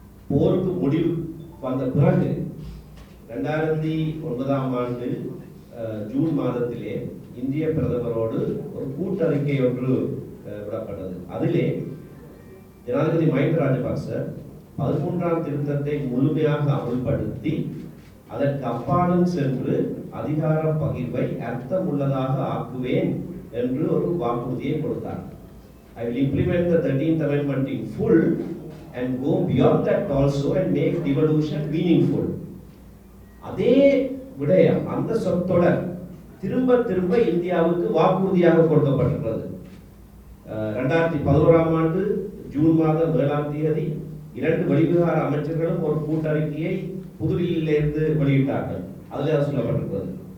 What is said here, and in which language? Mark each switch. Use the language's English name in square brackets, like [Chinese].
[Tamil] போருக்கு முடிவு வந்த பிறகு 2009ஆம் ஆண்டு ஜூன் மாதத்திலே இந்திய பிரதமரோடு ஒரு கூட்டறிக்கை ஒன்று விடப்பட்டது. அதிலே ஜனாதிபதி மஹிந்த ராஜபக்ச 13ஆம் திருத்தத்தை முழுமையாக அமல்படுத்தி அதற்கு அப்பாலும் சென்று அதிகார பகிர்வை அர்த்தமுள்ளதாக ஆக்குவேன் என்று ஒரு வாக்குறுதியை கொடுத்தார். [English] I will implement the 13th amendment in full and go beyond that also and make devolution meaningful. [Tamil] அதே விடயம், அந்த சொற்றொடர் திரும்ப திரும்ப இந்தியாவுக்கு வாக்குறுதியாக கொடுக்கப்பட்டிருக்கிறது. 2011ஆம் ஆண்டு ஜூன் மாதம் 7ஆம் தேதி 2 வெளிவிவகார அமைச்சர்களும் ஒரு கூட்டறிக்கையை புதுடில்லியிலிருந்து வெளியிட்டார்கள். அதில் அது சொல்லப்பட்டிருக்கிறது.